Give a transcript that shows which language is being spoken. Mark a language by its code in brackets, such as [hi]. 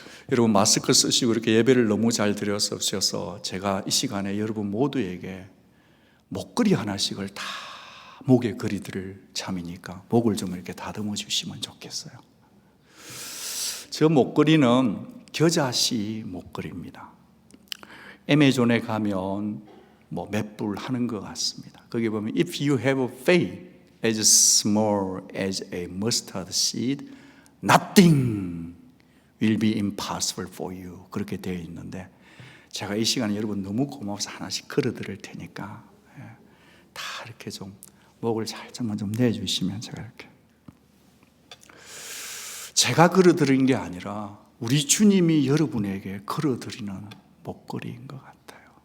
[ko] 여러분, 마스크 쓰시고 이렇게 예배를 너무 잘 드렸어서 제가 이 시간에 여러분 모두에게 목걸이 하나씩을 다 목에 걸이드릴 참이니까 목을 좀 이렇게 다듬어 주시면 좋겠어요. 저 목걸이는 겨자씨 목걸이입니다. 애매존에 가면 몇 불 하는 것 같습니다. 거기 보면 [en] If you have a faith as small as a mustard seed, nothing will be impossible for you. [ko] 그렇게 되어 있는데, 제가 이 시간에 여러분 너무 고마워서 하나씩 걸어드릴 테니까 다 이렇게 좀 목을 살짝만 좀 내주시면 제가 이렇게 제가 걸어드린 게 아니라 우리 주님이 여러분에게 걸어드리는 목걸이인 것 같아요.